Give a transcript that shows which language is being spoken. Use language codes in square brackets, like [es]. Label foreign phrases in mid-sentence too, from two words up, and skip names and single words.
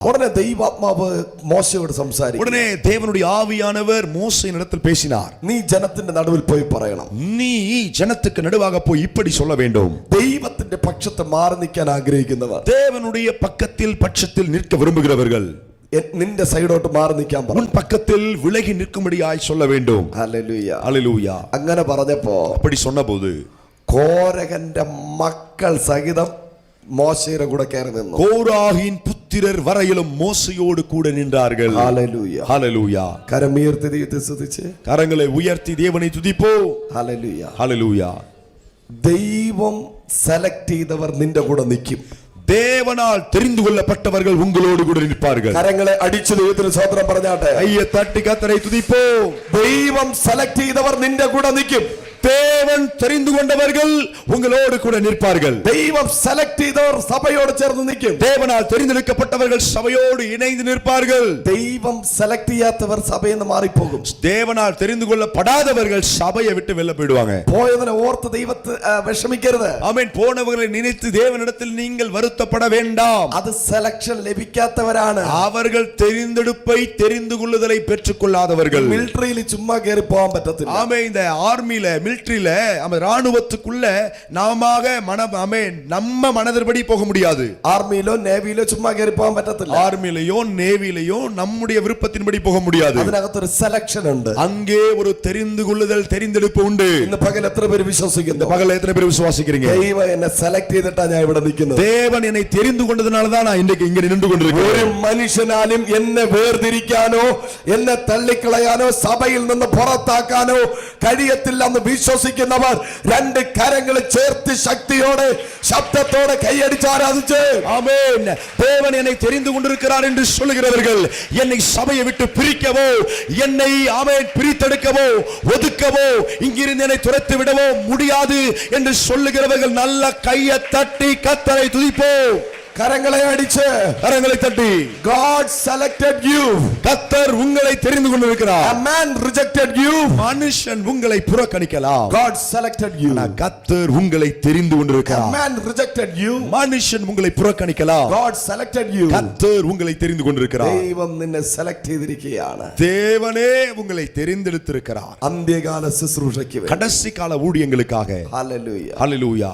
[ml] ഉടനെ ദൈവാത്മാവ് മോശയോട് സംസാരിക്കും. [ta] உடனே தேவனுடைய ஆவியானவர் மோசேயினிடத்தில் பேசினார். [ml] നീ ജനത്തിന്റെ നടുവിൽ പോയി പറയണം. [ta] நீ ஜனத்துக்கு நடுவாக போய் இப்படி சொல்ல வேண்டும். [ml] ദൈവത്തിന്റെ പക്ഷത്ത് മാറി നിൽക്കാൻ ആഗ്രഹിക്കുന്നവർ, [ta] தேவனுடைய பட்சத்தில் நிற்க விரும்புகிறவர்கள் [ml] നിന്റെ സൈഡോട്ട് മാറി നിൽക്കാൻ പറ. [ta] உன் பக்கத்தில் விலகி நிற்கும்படியாய் சொல்ல வேண்டும். [ml] ഹല്ലേലൂയ [ta] ஹல்லேலூயா. [ml] അങ്ങനെ പറഞ്ഞപ്പോ [ta] அப்படி சொன்னபோது [ml] കോരഹന്റെ മക്കൾ സഹിതം മോശയുടെ കൂടെ കയറി നിന്നു. [ta] கோராகின் புத்திரர் வரையிலும் மோசையோடு கூட நின்றார்கள். [ml] ഹല്ലേലൂയ [ta] ஹல்லேலூயா. [ml] കരമുയർത്തി ദൈവത്തെ സ്തുതിച്ച് [ta] கரங்களை உயர்த்தி தேவனை துதிப்போம். [ml] ഹല്ലേലൂയ. [ta] ஹல்லேலூயா. [ml] ദൈവം സെലക്ട് ചെയ്തവർ നിന്റെ കൂടെ നിൽക്കും. [ta] தேவனால் தெரிந்து கொள்ளப்பட்டவர்கள் உங்களோடு கூட நிற்பார்கள். [ml] കരങ്ങളെ അടിച്ചു ദൈവത്തിന് സ്തോത്രം പറഞ്ഞാട്ടെ. [ta] கையை தட்டி கர்த்தரை துதிப்போம். [ml] ദൈവം സെലക്ട് ചെയ്തവർ നിന്റെ കൂടെ നിൽക്കും. [ta] தேவன் தெரிந்து கொண்டவர்கள் உங்களோடு கூட நிற்பார்கள். [ml] ദൈവം സെലക്ട് ചെയ്തവർ സഭയോട് ചേർന്ന് നിൽക്കും. [ta] தேவனால் தெரிந்தெடுக்கப்பட்டவர்கள் சபையோடு இணைந்து நிற்பார்கள். [ml] ദൈവം സെലക്ട് ചെയ്യാത്തവർ സഭയിൽ നിന്ന് മാറിപ്പോകും. [ta] தேவனால் தெரிந்து கொள்ளப்படாதவர்கள் சபையை விட்டு வெளில போயிடுவாங்க. [ml] പോയതിനെ ഓർത്ത് ദൈവത്തെ വിഷമിക്കരുത്. [ta] ஆமென். போனவர்களை நினைத்து தேவனிடத்தில் நீங்கள் வருத்தப்பட வேண்டாம். [ml] അത് സെലക്ഷൻ ലഭിക്കാത്തവരാണ്. [ta] அவர்கள் தெரிந்தெடுப்பை தெரிந்து கொள்ளுதலை பெற்றுக்கொள்ளாதவர்கள். [ml] മിലിറ്ററിയിൽ ചുമ്മാ കയറി പോകാൻ പറ്റത്തില്ല. [ta] ஆமென். இந்த ஆர்மில மிலிட்டரியில ராணுவத்துக்குள்ள நம்ம மனதின்படி போக முடியாது. [ml] ആർമിയിലോ നേവിയിലോ ചുമ്മാ കയറി പോകാൻ പറ്റത്തില്ല. [ta] ஆர்மியிலயோ நேவியிலயோ நம்முடைய விருப்பத்தின்படி போக முடியாது. [ml] അതിനകത്തൊരു സെലക്ഷൻ ഉണ്ട്. [ta] அங்கே ஒரு தெரிந்து கொள்ளுதல் தெரிந்தெடுப்பு உண்டு. [ml] ഇന്ന് പകൽ എത്ര പേര് വിശ്വസിക്കുന്നു? [ta] பகல் எத்தனை பேர் விசுவாசிக்கிறீங்க? [ml] ദൈവം എന്നെ സെലക്ട് ചെയ്തിട്ടാ ഞാൻ ഇവിടെ നിൽക്കുന്നത്. [ta] தேவன் என்னை தெரிந்து கொண்டதனால தான் நான் இன்றைக்கு இங்க நின்று கொண்டிருக்கிறேன். [ml] ഒരു മനുഷ്യനാലും എന്നെ വേർതിരിക്കാനോ എന്നെ തള്ളിക്കളയാനോ സഭയിൽ നിന്ന് പുറത്താക്കാനോ കഴിയത്തില്ലെന്ന് വിശ്വസിക്കുന്നവർ രണ്ട് കരങ്ങൾ ചേർത്ത് ശക്തിയോടെ ശബ്ദത്തോടെ കൈയടിച്ച് ആരാധിച്ച് [ta] ஆமென். தேவன் என்னை தெரிந்து கொண்டிருக்கிறார் என்று சொல்லுகிறவர்கள் என்னை சபையை விட்டு பிரிக்கவோ, என்னை ஆமென் பிரித்தெடுக்கவோ, ஒதுக்கவோ, இங்கிருந்து என்னை துரத்தி விடவோ முடியாது என்று சொல்லுகிறவர்கள் நல்ல கையை தட்டி கர்த்தரை துதிப்போம். கரங்களை அடிச்சு கரங்களை தட்டி [en] God selected you. [ta] கர்த்தர் உங்களை தெரிந்து கொண்டிருக்கிறார். [en] A man rejected you. [ta] மனுஷன் உங்களை புறக்கணிக்கலாம். [en] God selected you. [ta] கர்த்தர் உங்களை தெரிந்து [en] A [ta] கொண்டிருக்கிறார். [en] man rejected you. [ta] மனுஷன் உங்களை புறக்கணிக்கலாம். [en] God selected you. [ta] கர்த்தர் உங்களை தெரிந்து கொண்டிருக்கிறார். [ml] ദൈവം നിന്നെ സെലക്ട് ചെയ്തിരിക്കുകയാണ്. [ta] தேவனே உங்களை தெரிந்தெடுத்திருக்கிறார். [ml] അന്ത്യകാല ശുശ്രൂഷയ്ക്ക് [ta] கடைசி கால ஊழியங்களுக்காக. [ml] ഹല്ലേലൂയ. [ta] ஹல்லேலூயா.